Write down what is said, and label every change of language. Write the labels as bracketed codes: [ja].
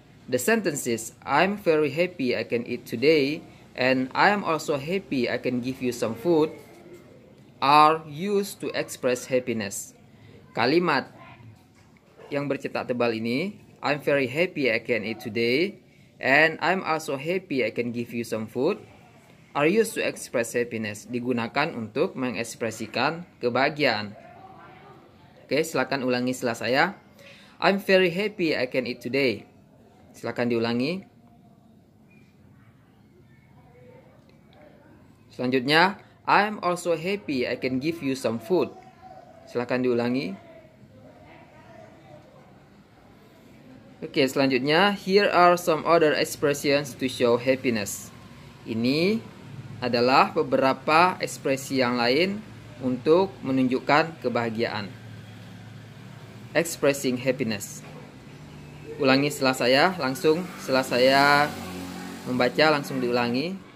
[en] The sentences, I'm very happy I can eat today, and I am also happy I can give you some food, are used to express happiness. [id] Kalimat yang bercetak tebal ini, [en] I'm very happy I can eat today, and I'm also happy I can give you some food, are used to express happiness. [id] Digunakan untuk mengekspresikan kebahagiaan. Oke, silakan ulangi setelah saya. [en] I'm very happy I can eat today. [id] Silakan diulangi. Selanjutnya, [en] I'm also happy I can give you some food. [id] Silakan diulangi. Oke, selanjutnya, [en] here are some other expressions to show happiness. [id] Ini adalah beberapa ekspresi yang lain untuk menunjukkan kebahagiaan. [en] expressing happiness. [id] Ulangi setelah saya, setelah saya membaca langsung diulangi.